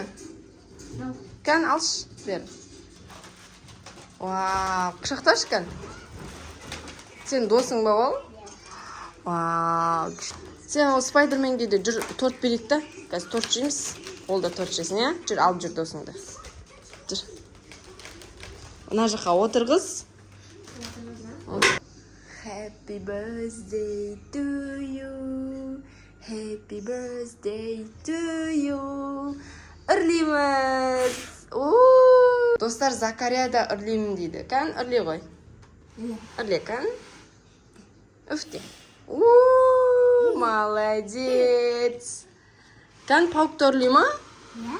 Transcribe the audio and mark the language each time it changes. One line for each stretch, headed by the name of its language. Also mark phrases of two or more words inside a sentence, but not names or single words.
Kazakh: Кән, алшы, бер. Вау, құшақташы кән. Сен досың ба ол? Вау. Сен ол Спайдерменге де жүр, торт берейік та. Қазір торт жейміз. Ол да торт жесін, е? Жүр, алып жүр досыңды. Жүр. Мына жаққа отырғыз.
English: Happy birthday to you. Happy birthday to you.
Kazakh: Үрлейміз. Достар, Закария да үрлеймін дейді. Кән, үрлей ғой. Үрле, кән. Үфте. Молодец. Кән паук үрлей ма? Ya.